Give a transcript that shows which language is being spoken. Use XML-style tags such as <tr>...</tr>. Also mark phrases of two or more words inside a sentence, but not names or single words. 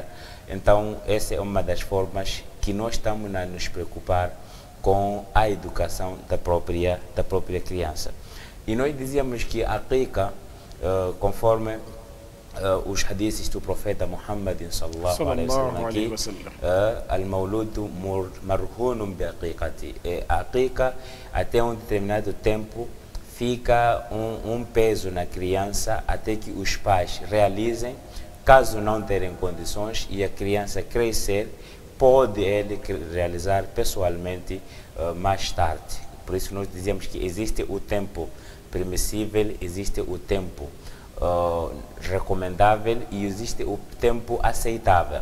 <pt>Então essa é uma das formas que nós estamos a nos preocupar com a educação da própria criança. E nós dizíamos que a Aqiqa, conforme os hadiths do profeta Muhammad</pt> <ar>صلى الله عليه وسلم</ar> <pt>aqui,</pt> <ar>المولود مرهون بعقيقة,</ar> <pt>a Aqiqa até um determinado tempo fica um peso na criança até que os pais realizem caso não terem condições e a criança crescer, pode ele realizar pessoalmente mais tarde. Por isso nós dizemos que existe o tempo permissível, existe o tempo recomendável e existe o tempo aceitável.</pt>